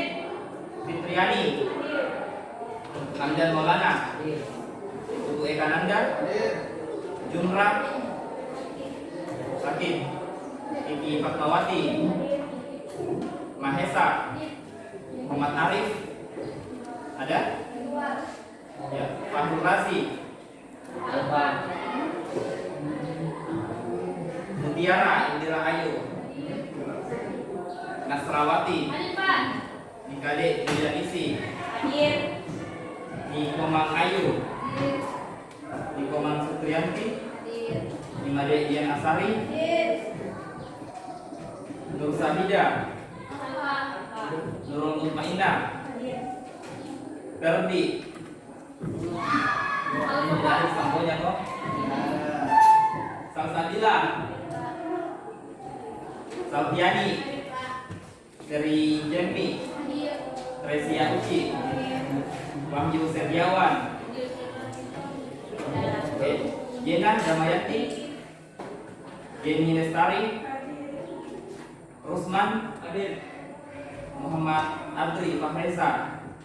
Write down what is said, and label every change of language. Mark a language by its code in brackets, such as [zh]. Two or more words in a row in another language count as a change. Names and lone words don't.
[id] Fitriani, Hamdan Maulana, Ibu Eka Nanda, Jumrah, Sakin, Kiki Fatmawati, Mahesa, Muhammad Arif, ada? Ya, Fahru Razi, Mutiara Indira Ayu, Nasrawati, Nikade Julianisi, Nikomang Ayu, Nikomang Sutrianti, Imade Ian Asari, Nur Sabida, Nurul Mutmainah, Ferdi, dari sambonya kok, Salsabila, Salviani, dari Jemmi, Tresia Uci, Wahyu Setiawan, Jena Damayati, Jenny Lestari, Rusman, Muhammad Adri Fahreza.